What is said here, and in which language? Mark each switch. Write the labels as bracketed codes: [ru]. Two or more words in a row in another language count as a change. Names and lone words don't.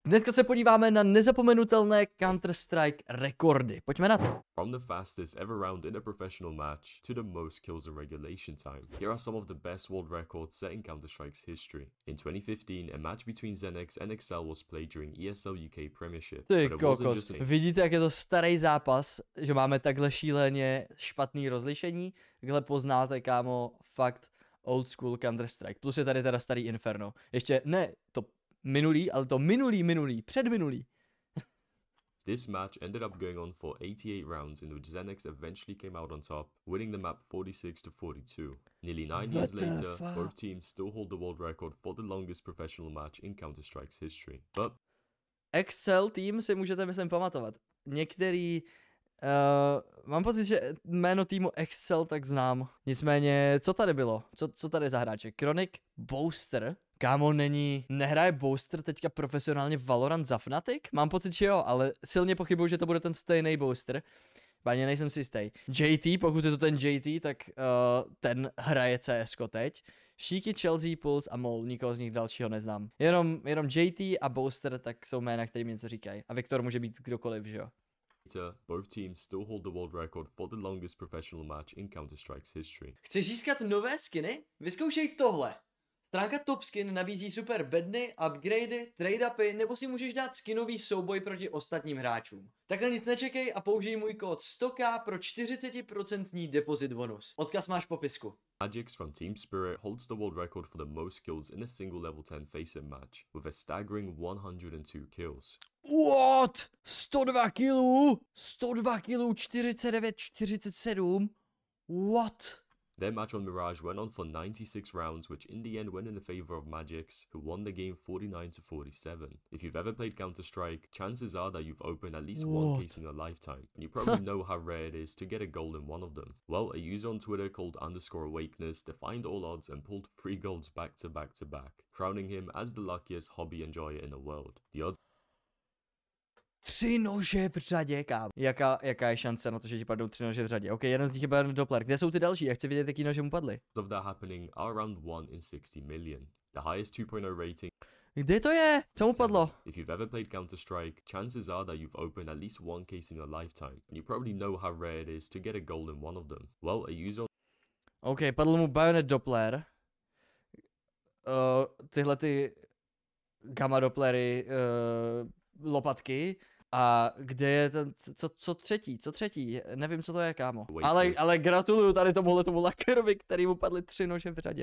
[cs] Dneska se podíváme na nezapomenutelné Counter-Strike rekordy. Pojďme na to. [en] From the fastest ever round in a professional match to the most kills in regulation time, here are some of the best world records set in Counter-Strike's history. In 2015, a match between Zenex and Excel was played during ESL UK Premiership. [cs] Ty kokos, vidíte, jak je to starý zápas, že máme takhle šíleně špatný rozlišení? Takhle poznáte, kámo, fakt [en] old school [cs] Counter-Strike. Plus je tady teda starý Inferno. Ještě ne to minulý, ale to minulý, předminulý. [en] This match ended up going on for 88 rounds in which Zenex eventually came out on top, winning the map 46-42. Nearly 9 years later, both teams still hold the world record for the longest professional match in Counter-Strike's history. But [cs] Excel tým si můžete, myslím, pamatovat. Některý... mám pocit, že jméno týmu Excel tak znám. Nicméně, co tady bylo? Co tady za hráče? Chronic Booster? Kámo, nehraje Booster teďka profesionálně Valorant za Fnatic? Mám pocit, že jo, ale silně pochybuju, že to bude ten stejný Booster. Páně, nejsem si jistý. JT, pokud je to ten JT, tak ten hraje CSko teď. Šíky, Chelsea, Pulse a Mol, nikoho z nich dalšího neznám. Jenom JT a Booster, tak jsou jména, který mi něco říkají. A Viktor může být kdokoliv, že jo? [en] Both teams still hold the world record for the longest professional match in Counter-Strike's history. [cs] Chceš získat nové skiny? Vyzkoušej tohle. Stránka Top Skin nabízí super bedny, upgradey, trade-upy, nebo si můžeš dát skinový souboj proti ostatním hráčům. Takhle nic nečekej a použij můj kód 100k pro 40% depozit bonus. Odkaz máš v popisku. [en] Magix from Team Spirit holds the world record for the most kills in a single level 10 face-up match, with a staggering 102 kills. [cs] What? 102 killů? 102 killů, 49-47? [en] What? Their match on Mirage went on for 96 rounds, which in the end went in the favor of Magix, who won the game 49-47. If you've ever played Counter-Strike, chances are that you've opened at least one case in your lifetime, and you probably know how rare it is to get a gold in one of them. Well, a user on Twitter called _awakeness defied all odds and pulled 3 golds back to back to back, crowning him as the luckiest hobby enjoyer in the world. The odds [cs] 3 nože v řadě, kámo. Jaká je šance na to, že ti padnou 3 nože v řadě? Ok, jeden z nich je padne Doppler. Kde jsou ty další? Já chci vidět, jaký nože mu padly. [en] of that happening are around 1 in 60 million. The highest 2.0 rating. [cs] Kde to je? Co mu padlo? [en] If you've ever played Counter-Strike, chances are that you've opened at least one case in your lifetime, and you probably know how rare it is to get a gold in one of them. Well, a user... [cs] Ok, padl mu Bayonet Doppler. Tyhle ty gamma Dopplery, lopatky. A kde je ten, co třetí? Nevím, co to je, kámo. Ale gratuluju tady tomu lakerovi, který mu padly 3 nože v řadě.